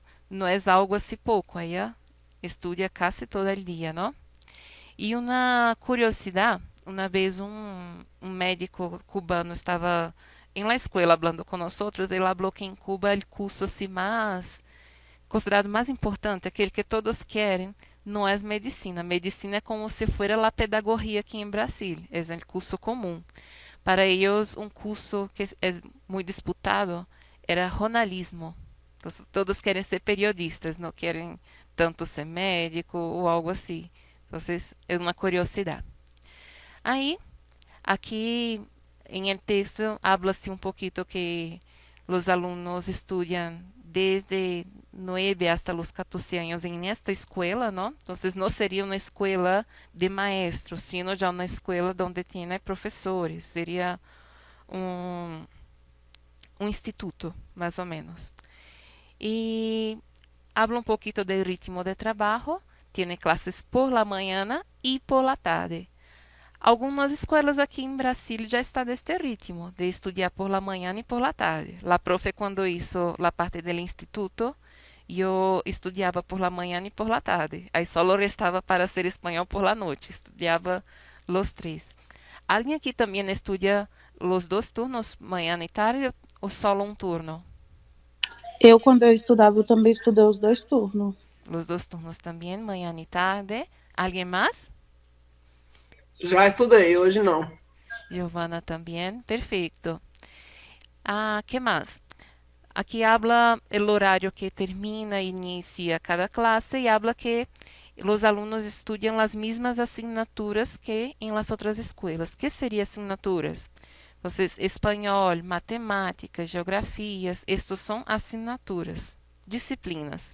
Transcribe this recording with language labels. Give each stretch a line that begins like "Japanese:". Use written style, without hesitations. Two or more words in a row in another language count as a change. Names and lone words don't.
Spanish: No es algo así poco, ella estudia casi todo el día, ¿no? Y una curiosidad, una vez un médico cubano estaba en la escuela hablando con nosotros, él habló que en Cuba el curso así más, considerado más importante,
Portuguese: aquele que todos querem,
Spanish: no es medicina. Medicina es como si fuera la pedagogía aquí en Brasil, es el curso común. Para ellos, un curso que es muy disputado era jornalismo.
Portuguese: Entonces, todos querem ser periodistas, não querem tanto ser médico ou algo assim. Entonces, é uma curiosidade. Aí, aqui em
Spanish: el texto, habla-se um pouquito
Portuguese: que os alunos
Spanish: estudiam desde 9 hasta los 14 años en esta escuela, ¿no? Entonces no sería una escuela de maestros, sino ya una escuela donde tiene profesores. Sería un instituto, más o menos. Y habla un poquito del ritmo de trabajo. Tiene clases por la mañana y por la tarde.
Portuguese: Algumas escolas aqui em Brasília já está deste ritmo, de estudar por la manhã e por la tarde.
Spanish: La profe, quando hizo la parte del instituto,
Portuguese: eu estudava por la manhã e por la tarde. Aí só restava para ser espanhol por la noite. Estudava los três. Alguém aqui também estuda los dois turnos, manhã e tarde, ou só um turno? Eu, quando eu estudava, eu também estudei os 2 turnos. Los dois turnos também, manhã e tarde. Alguém mais? Já estudei, hoje não. Giovana também, perfeito.
Spanish: ¿Qué más? Aquí habla el horario que termina e inicia cada clase y habla que los alumnos estudian las mismas asignaturas que en las otras escuelas. ¿Qué serían asignaturas? Entonces, español, matemáticas, geografías, estos son asignaturas, disciplinas.